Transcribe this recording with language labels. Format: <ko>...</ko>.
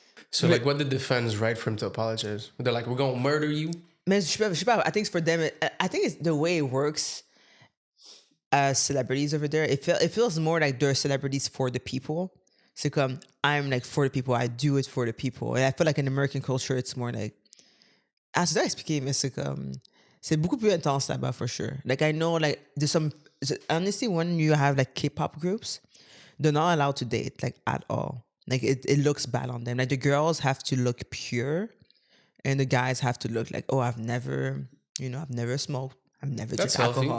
<en>So, like, what did the fans write for him to apologize? They're like, we're going to murder you? Man,</en> <fr>je sais pas,</fr> <en>I think for them, I think it's the way it works as celebrities over there. It feels more like they're celebrities for the people.</en> <fr>C'est comme,</fr> <en>I'm like for the people, I do it for the people. And I feel like in American culture, it's more like...</en> <fr>je dois expliquer, mais c'est comme... C'est beaucoup plus intense là-bas,</fr> <en>for sure. Like, I know, like, there's some... Honestly, when you have, like, K-pop groups, they're not allowed to date, like, at all. Like, it looks bad on them. Like, the girls have to look pure, and the guys have to look like, oh, I've never smoked. I've never drank alcohol.</en>